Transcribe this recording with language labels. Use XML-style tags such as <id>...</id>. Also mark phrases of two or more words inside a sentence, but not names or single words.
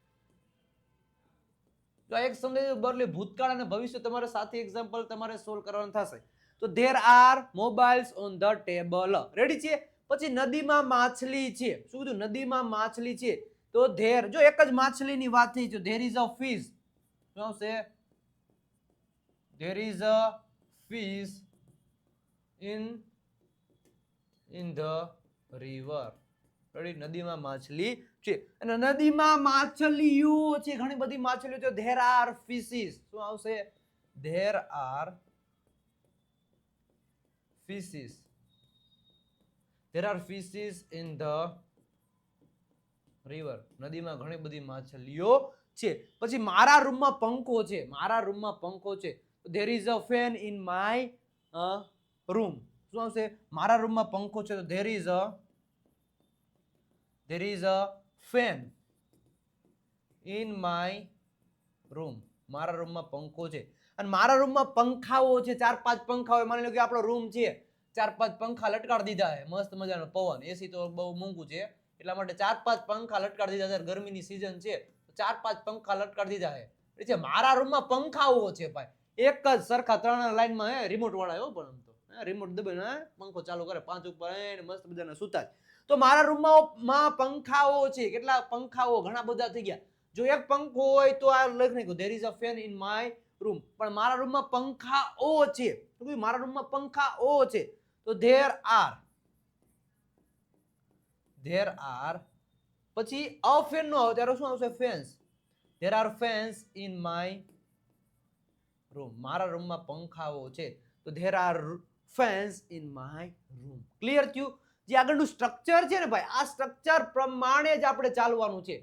<gu>તો એક સમય બદલે ભૂતકાળ અને ભવિષ્ય તમારે સાથે એક્ઝામ્પલ તમારે સોલ્વ કરવાનું થશે.</gu> <en>તો there are mobiles on the table. રેડી છે?</en> <gu>પછી નદીમાં માછલી છે. શું કીધું? નદીમાં માછલી છે તો ધેર, જો એક જ માછલીની વાત થઈ છે,</gu> <en>there is a fish.</en> <gu>શું આવશે?</gu> <en>there is a fish in the river.</en> <gu>રેડી? નદીમાં માછલી છે અને નદીમાં માછલીઓ છે, ઘણી બધી માછલીઓ છે.</gu> <en>there are fishes.</en> <gu>શું આવશે?</gu> <en>there are fishes. there are fishes in the river.</en> <gu>નદીમાં ઘણી બધી માછલીઓ છે. પછી મારા રૂમમાં પંખો છે, મારા રૂમમાં પંખો છે.</gu> <en>there is a fan in my room.</en> <gu>શું આવશે? મારા રૂમમાં પંખો છે તો</gu> <en>there is a fan in my room.</en> <gu>મારા રૂમમાં પંખો છે અને મારા રૂમમાં પંખાઓ છે, 4-5 પંખાઓ. માની લો કે આપણો રૂમ છે, 4-5 પંખા લટકાડી દીધા છે, મસ્ત મજાનો પવન. એસી તો બહુ મોંઘું છે એટલા માટે 4-5 પંખા લટકાડી દીધા છે. ગરમીની સીઝન છે, 4-5 પંખા લટકાડી દીધા છે. મારા રૂમમાં પંખાઓ છે ભાઈ, એક જ સરખા 3 લાઈનમાં રિમોટ વાળા. એવો પણ આમ તો રિમોટ દબાવીને પંખો ચાલુ કરે, 5 ઉપર મસ્ત બધાને સુતા. તો મારા રૂમમાં પંખાઓ છે. કેટલા પંખાઓ? ઘણા બધા થઈ ગયા. જો એક પંખો હોય તો આ લખી નાખ્યું</gu> <en>there is a fan in my room.</en> <gu>પણ મારા રૂમમાં પંખાઓ છે, મારા રૂમમાં પંખાઓ છે તો</gu> <en>there are.</en> <gu>પછી</gu> <en>a fan</en> <gu>નો આવે ત્યારે શું આવશે? ફેન્સ.</gu> <en>there are fans in my room.</en> <gu>મારા રૂમમાં પંખાઓ છે. તો</gu> <en>there are fans in my room.</en> <gu>ક્લિયર થયું? જે આગળનું સ્ટ્રક્ચર છે ને ભાઈ, આ સ્ટ્રક્ચર પ્રમાણે જ આપણે ચાલવાનું છે.</gu>